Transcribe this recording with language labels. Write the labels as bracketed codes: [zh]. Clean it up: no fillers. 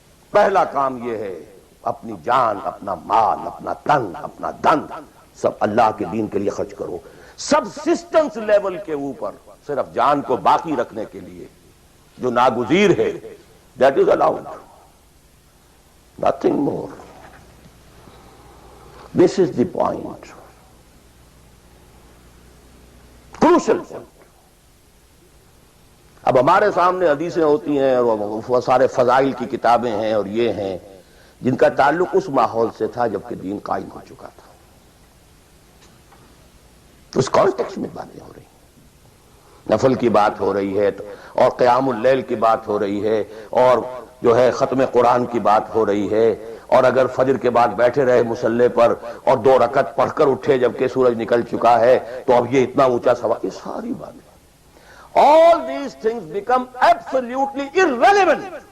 [ur] پہلا کام یہ ہے اپنی جان، اپنا مال، اپنا تن، اپنا دن سب اللہ کے دین کے لیے خرچ کرو۔ سبسسٹنس لیول کے اوپر صرف جان کو باقی رکھنے کے لیے جو ناگزیر ہے، [en] that is allowed, nothing more. This is the point, crucial point. [ur] اب ہمارے سامنے حدیثیں ہوتی ہیں اور سارے فضائل کی کتابیں ہیں اور یہ ہیں جن کا تعلق اس ماحول سے تھا جبکہ دین قائم ہو چکا تھا، اس کانٹیکسٹ میں باتیں ہو رہی ہیں، نفل کی بات ہو رہی ہے اور قیام اللیل کی بات ہو رہی ہے اور جو ہے ختم قرآن کی بات ہو رہی ہے، اور اگر فجر کے بعد بیٹھے رہے مصلی پر اور 2 رکعت پڑھ کر اٹھے جبکہ سورج نکل چکا ہے تو اب یہ اتنا اونچا سوال، یہ ساری باتیں، [en] all these things become absolutely irrelevant.